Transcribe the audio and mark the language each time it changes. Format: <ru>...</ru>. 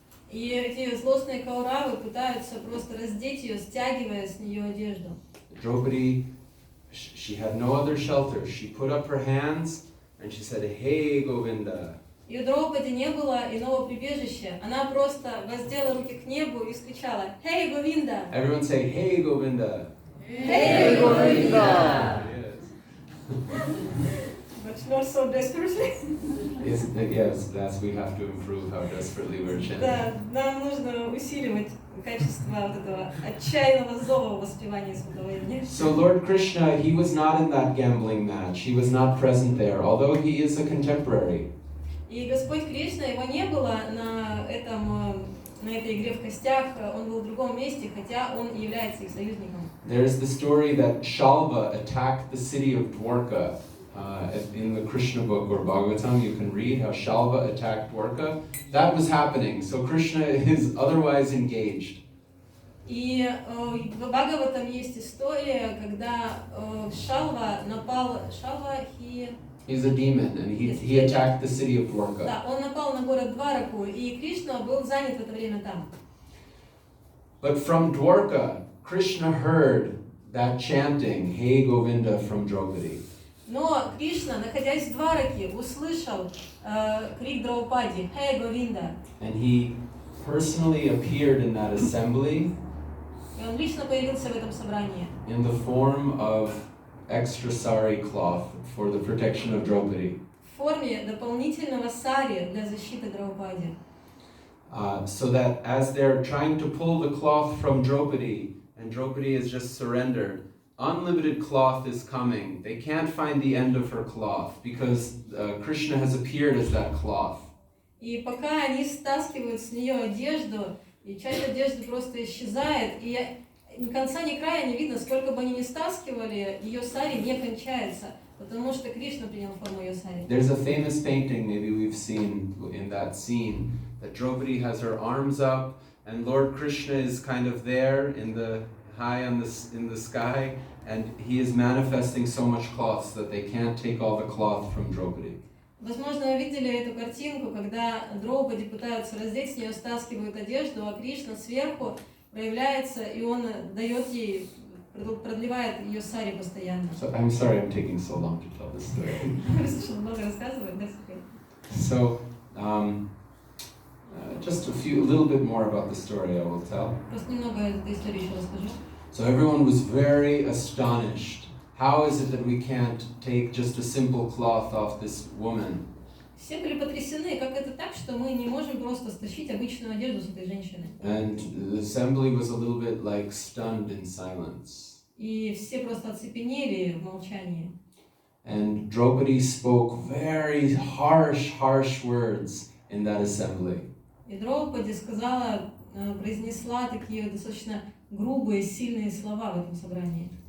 <ru>И эти злостные кауравы пытаются просто раздеть ее, стягивая с нее одежду.</ru> <en>Draupadi, she had no other shelter. She put up her hands and she said, "Hey, Govinda."</en> <ru>И у Драупади не было иного прибежища. Она просто воздела руки к небу и скричала:</ru> <en>«Hey, Govinda!» Everyone say, "Hey, Govinda." Hey, Govinda! Yes. But not so desperately. Yes, that's we have to improve how desperately we're chanting.</en> <ru>Да, нам нужно усиливать качество вот этого отчаянного зова в воспевании Святого имени.</ru> <en>So Lord Krishna, he was not in that gambling match. He was not present there, although he is a contemporary.</en> <ru>И Господь Кришна, его не было на этой игре в костях, он был в другом месте, хотя он и является их союзником.</ru> <en>There's the story that Shalva attacked the city of Dwarka. In the Krishna book or Bhagavatam, you can read how Shalva attacked Dwarka. That was happening, so Krishna is otherwise engaged.</en> <ru>И в Бхагаватам есть история, когда Шалва напал,</ru> <en>He's a demon, and he attacked the city of Dwarka.</en> <ru>Да, он напал на город Двараку, и Кришна был занят в это время там.</ru> <en>But from Dwarka, Krishna heard that chanting, "Hey Govinda" from Draupadi.</en> <ru>Но Кришна, находясь в Двараке, услышал крик Драупади: «Hey, Говинда!»</ru> <en>And he personally appeared in that assembly</en> <ru>И он лично появился в этом собрании</ru> <en>in the form of extra sari cloth for the protection of Draupadi.</en> <ru>в форме дополнительного сари для защиты Драупади.</ru> <en>So that as they're trying to pull the cloth from Draupadi, and Draupadi is just surrendered, unlimited cloth is coming. They can't find the end of her cloth because Krishna has appeared as that cloth.</en> <ru>И пока они стаскивают с нее одежду, и часть одежды просто исчезает, и ни конца, ни края не видно, сколько бы они ни стаскивали, ее сари не кончается, потому что Кришна принял форму ее сари.</ru> <en>There's a famous painting, maybe we've seen in that scene, that Draupadi has her arms up, and Lord Krishna is kind of there in the high in the sky, and he is manifesting so much cloth so that they can't take all the cloth from Draupadi.</en> <ru>Возможно, вы видели эту картинку, когда Драупади пытаются раздеть, с нее стаскивают одежду, а Кришна сверху проявляется, и он дает ей, продлевает ее сари постоянно.</ru> <en>So I'm sorry I'm taking so long to tell this story.</en> <ru>Слышал, много рассказывает, да, теперь?</ru> <en>So, just a little bit more about the story I will tell.</en> <ru>Просто немного этой истории еще расскажу.</ru> <en>So everyone was very astonished. How is it that we can't take just a simple cloth off this woman?</en> <ru>Все были потрясены, как это так, что мы не можем просто стащить обычную одежду с этой женщины.</ru> <en>And the assembly was a little bit like stunned in silence.</en> <ru>И все просто оцепенели в молчании.</ru> <en>And Draupadi spoke very harsh words in that assembly.</en> <ru>И Драупади сказала, произнесла такие достаточно грубые, сильные слова в этом собрании.</ru>